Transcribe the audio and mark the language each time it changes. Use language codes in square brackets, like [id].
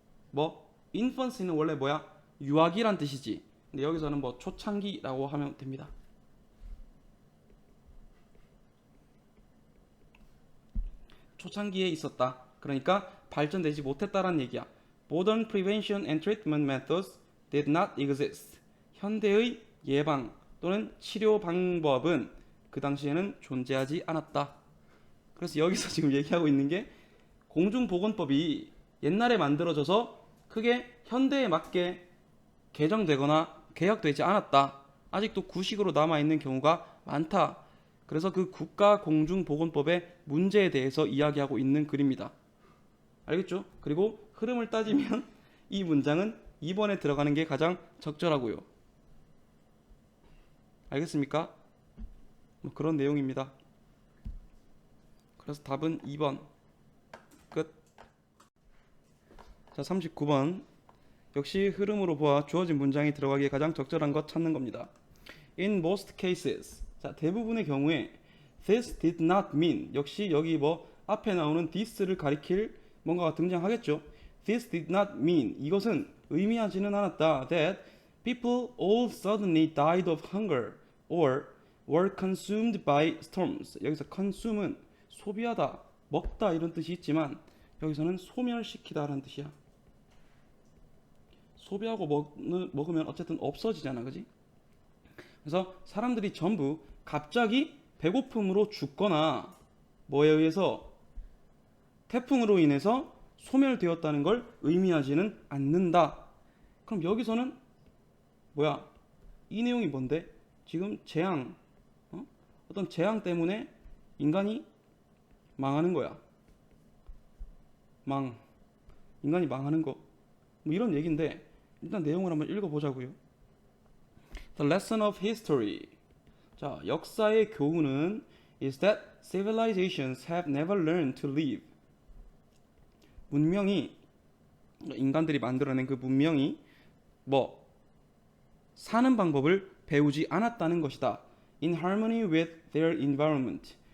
[ko] 뭐 infancy는 원래 뭐야? 유아기란 뜻이지. 근데 여기서는 뭐 초창기라고 하면 됩니다. 초창기에 있었다. 그러니까 발전되지 못했다라는 얘기야. [en] Modern prevention and treatment methods did not exist. [ko] 현대의 예방 또는 치료 방법은 그 당시에는 존재하지 않았다. 그래서 여기서 지금 얘기하고 있는 게 공중보건법이 옛날에 만들어져서 크게 현대에 맞게 개정되거나 개혁되지 않았다. 아직도 구식으로 남아있는 경우가 많다. 그래서 그 국가공중보건법의 문제에 대해서 이야기하고 있는 글입니다. 알겠죠? 그리고 흐름을 따지면 이 문장은 2번에 들어가는 게 가장 적절하고요. 알겠습니까? 뭐 그런 내용입니다. 그래서 답은 2번. 끝. 자, 39번. 역시 흐름으로 보아 주어진 문장이 들어가기에 가장 적절한 것 찾는 겁니다. [en] In most cases. [ko] 자, 대부분의 경우에 [en] this did not mean. [ko] 역시 여기 뭐 앞에 나오는 this를 가리킬 뭔가가 등장하겠죠. [en] This did not mean. [ko] 이것은 의미하지는 않았다. [en] That people all suddenly died of hunger or were consumed by storms. [ko] 여기서 consume은 소비하다, 먹다 이런 뜻이 있지만 여기서는 소멸시키다라는 뜻이야. 소비하고 먹으면 어쨌든 없어지잖아, 그지? 그래서 사람들이 전부 갑자기 배고픔으로 죽거나 뭐에 의해서 태풍으로 인해서 소멸되었다는 걸 의미하지는 않는다. 그럼 여기서는 뭐야? 이 내용이 뭔데? 지금 재앙, 어떤 재앙 때문에 인간이 망하는 거야. 인간이 망하는 거. 뭐 이런 얘기인데 일단 내용을 한번 읽어보자고요. [en] The lesson of history. [ko] 자, 역사의 교훈은 [en] is that civilizations have never learned to live. [ko] 문명이 인간들이 만들어낸 그 문명이 뭐 사는 방법을 배우지 않았다는 것이다. [en] In harmony with their environment.